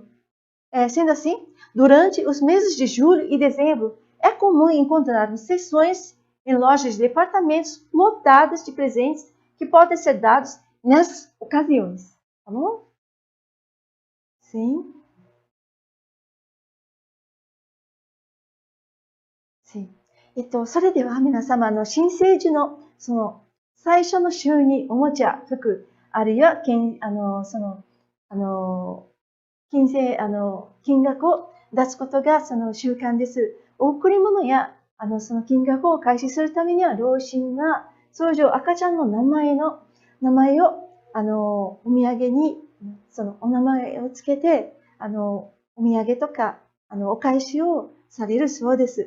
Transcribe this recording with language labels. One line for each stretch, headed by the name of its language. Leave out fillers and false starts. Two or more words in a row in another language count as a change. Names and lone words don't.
Portuguese: Sendo assim, durante os meses de julho e dezembro, é comum encontrar seções em lojas de departamentos lotadas de presentes que podem ser dados nessas ocasiões. Tá bom? Sim. Sim.
Japanese: それでは皆様の新生児のその最初の週におもちゃ、服、あるいは金額を出すことがその習慣です。贈り物やその金額を開始するためには、両親が通常赤ちゃんの名前をお土産にそのお名前をつけてお土産とかお返しをされるそうです。